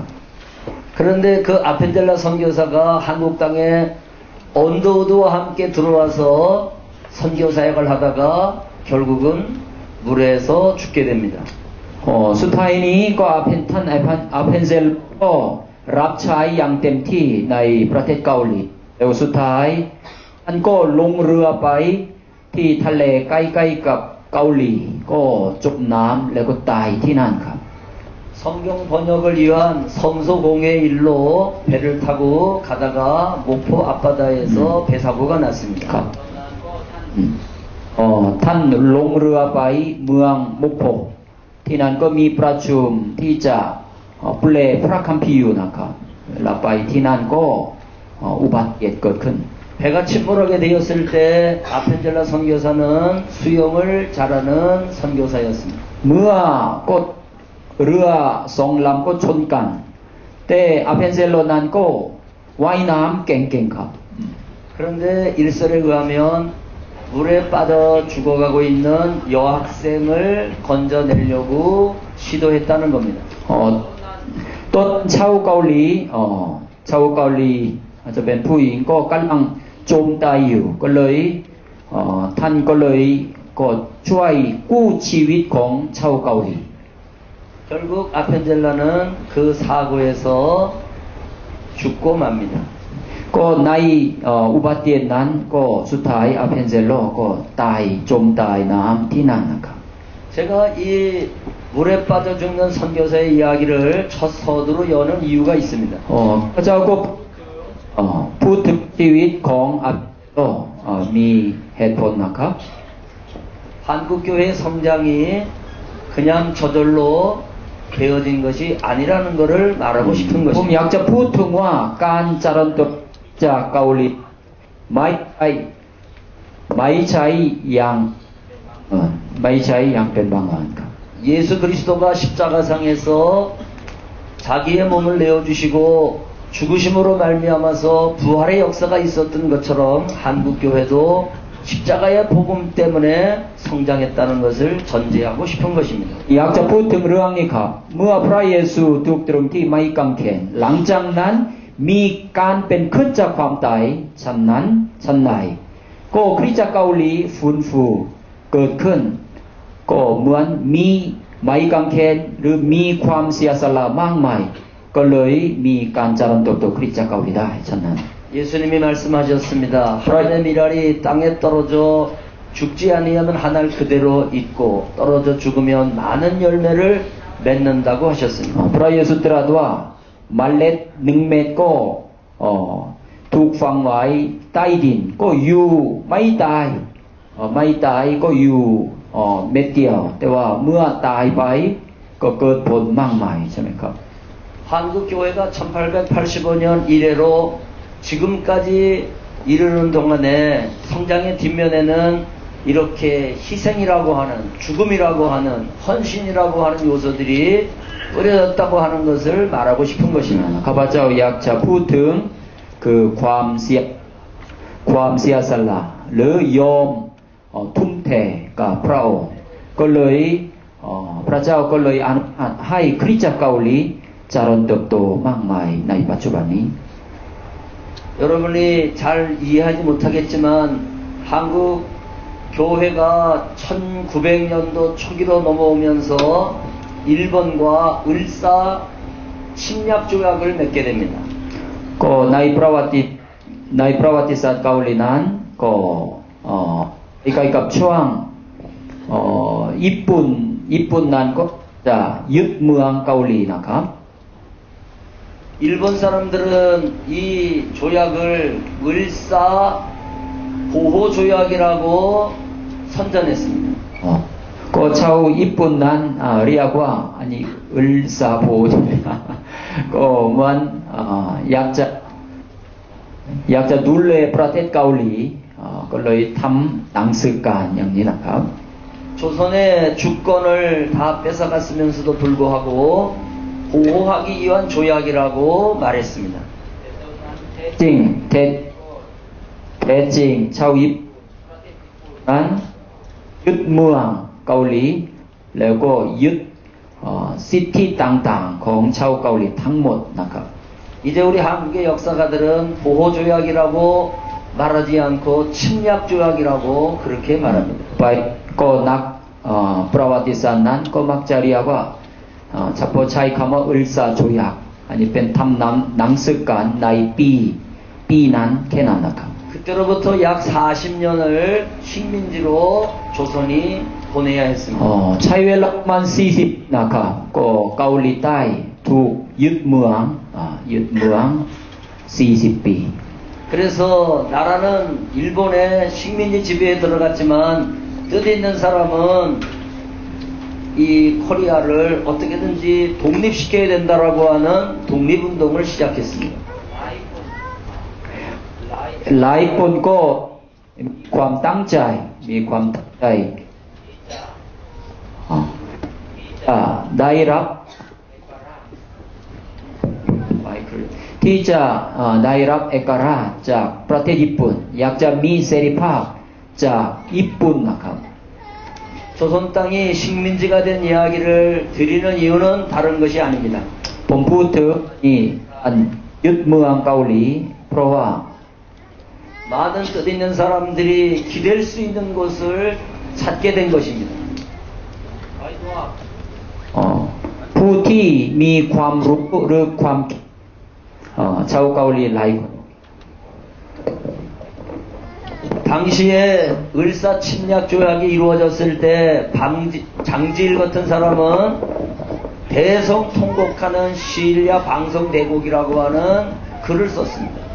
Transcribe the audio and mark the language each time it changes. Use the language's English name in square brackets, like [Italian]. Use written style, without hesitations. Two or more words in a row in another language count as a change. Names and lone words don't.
[Korean] 그런데 그 아펜젤라 선교사가 한국 땅에 언더우드와 함께 들어와서 선교 사역을 하다가 결국은 물에서 죽게 됩니다. [Thai] สุดท้ายนี้ก็ท่านอาเพนเซโลก็รับใช้อย่างเต็มที่ในประเทศเกาหลีแล้วสุดท้ายท่านก็ลงเรือไปที่ทะเลใกล้ๆกับเกาหลีก็จมน้ำแล้วก็ตายที่นั่นครับ [Korean] 성경 번역을 위한 성소공의 일로 배를 타고 가다가 목포 앞바다에서 배 사고가 났습니다. [Thai] ครับท่านลงเรือไปเมืองมุกโพที่นั่นก็มีประชุมที่จะแปลพระคัมภีร์อยู่นะครับแล้วไปที่นั่นก็อุบัติเหตุเกิดขึ้น [Korean] 배가 침몰하게 되었을 때 아펜젤라 선교사는 수영을 잘하는 선교사였습니다. [Thai] เมื่อก็เรือสองลำก็ชนกันแต่อาเพนเซโลนั้นก็ว่ายน้ำเก่งๆครับ [Korean] 그런데 일설에 의하면 물에 빠져 죽어가고 있는 여학생을 건져내려고 시도했다는 겁니다. [Thai] ต้นชาวเกาหลีอาจจะเป็นผู้หญิงก็กำลังจมตายอยู่ก็เลยท่านก็เลยก็ช่วยกู้ชีวิตของชาวเกาหลี [Korean] 결국 아펜젤라는 그 사고에서 죽고 맙니다. [Thai] ก็ในอุบัติเหตุนั้นก็สุดท้ายอาเพนเซโลก็ตายจมตายน้ำที่นั่นนะครับ [Korean] 제가 이 물에 빠져 죽는 선교사의 이야기를 첫 서두로 여는 이유가 있습니다. [Thai] พระเจ้าก็พูดถึงชีวิตของอาเพนเซโลมีเหตุผลนะครับ [Korean] 한국교회 성장이 그냥 저절로 되어진 것이 아니라는 것을 말하고 싶은 [Thai] ผมอยาก [Korean] 것입니다. [Thai] จะพูดถึงว่าการเจริญเติบโตจากเกาหลีไม่ใช่อย่างเป็นบังเอิญครับ [Korean] 예수 그리스도가 십자가상에서 자기의 몸을 내어주시고 죽으심으로 말미암아서 부활의 역사가 있었던 것처럼 한국교회도 십자가의 복음 때문에 성장했다는 것을 전제하고 싶은 것입니다. [Thai] อยากจะพูดถึงเรื่องนี้ครับเมื่อพระเยซูถูกตรึงที่ไม้กางเขนหลังจากนั้นมีการเป็นขึ้นจากความตายชั้นนั้นชั้นไหนก็คริสตจักรเกาหลีฟื้นฟูเกิดขึ้นก็เหมือนมีไม้กางเขนหรือมีความเสียสละมากมายก็เลยมีการเจริญเติบโตคริสตจักรเกาหลีได้ฉะนั้น [Korean] 예수님이 말씀하셨습니다. 하늘의 미랄이 땅에 떨어져 죽지 아니하면 한 알 그대로 있고 떨어져 죽으면 많은 열매를 맺는다고 하셨습니다. [Thai] พระเยซูตรัสว่าเมล็ด1 เม็ดก็ถูกฝังไว้ใต้ดินก็อยู่ไม่ตายก็อยู่เม็ดเดียวแต่ว่าเมื่อตายไปก็เกิดผลมากมายใช่ไหมครับ [Korean] 한국 교회가 1885년 이래로 지금까지 이르는 동안에 성장의 뒷면에는 이렇게 희생이라고 하는 죽음이라고 하는 헌신이라고 하는 요소들이 뿌려졌다고 하는 것을 말하고 싶은 것입니다. [Thai] ข้าพเจ้าอยากจะพูดถึงคือความเสียสละหรือยอมทุ่มเทกับพระองค์ก็เลยพระเจ้าก็เลยอนุญาตให้คริสตจักรเกาหลีเจริญเติบโตมากมายในปัจจุบันนี้ [Korean] 여러분이 잘 이해하지 못하겠지만 한국 교회가 1900년도 초기로 넘어오면서 일본과 을사 침략 조약을 맺게 됩니다. [Thai] ก็ในประวัติศาสตร์เกาหลีนั้นก็ใกล้กับช่วงญี่ปุ่นนั้นก็จะยึดเมืองเกาหลีนะครับ [Korean] 일본 사람들은 이 조약을 을사 보호 조약이라고 선전했습니다. [Thai] ก็ชาวญี่ปุ่นนั้นเรียกว่าอันนี้อุลซาโพใช่ไหมก็เหมือนอยากจะดูแลประเทศเกาหลีก็เลยทำหนังสือการอย่างนี้นะครับ [Korean] 조선의 주권을 다 뺏어갔으면서도 불구하고 보호하기 위한 조약이라고 말했습니다. [Thai] จริงแท้จริงชาวญี่ปุ่นนั้นยึดเมืองเกาหลีแล้วก็ยึดสิทธิต่างๆของชาวเกาหลีทั้งหมดนะครับ [Korean] 이제 우리 한국의 역사가들은 보호 조약이라고 말하지 않고 침략 조약이라고 그렇게 말합니다. [Thai] ไปก็นักประวัติศาสตร์นั้นก็มักจะเรียกว่าเฉพาะใช้คำว่าอุลซาโจยักอันนี้เป็นทำหนังสือการในปีนั้นแค่นั้นนะครับ [Korean] 그때로부터 약 40년을 식민지로 조선이 보내야 했습니다. [Thai] ใช้เวลาประมาณ40นะครับก็เกาหลีใต้ถูกยึดเมือง40 ปี [Korean] 그래서 나라는 일본의 식민지 지배에 들어갔지만 뜻 있는 사람은 이 코리아를 어떻게든지 독립시켜야 된다라고 하는 독립운동을 시작했습니다. [Thai] หลายคนก็มีความตั้งใจได้รับที่จะได้รับเอกราชจากประเทศญี่ปุ่นอยากจะมีเสรีภาพจากญี่ปุ่นนะครับ [Korean] 조선 땅이 식민지가 된 이야기를 드리는 이유는 다른 것이 아닙니다. [Thai] ผมพูดถึงการยึดเมืองเกาหลีเพราะว่า [Korean] 많은 뜻 있는 사람들이 기댈 수 있는 곳을 찾게 된 것입니다. [Thai] ผผู้ที่มีความรู้หรือความชาวเกาหลีหลายคน [Korean] 당시에 을사 침략 조약이 이루어졌을 때 장지일 같은 사람은 대성 통곡하는 시일야 방송 대곡이라고 하는 글을 썼습니다.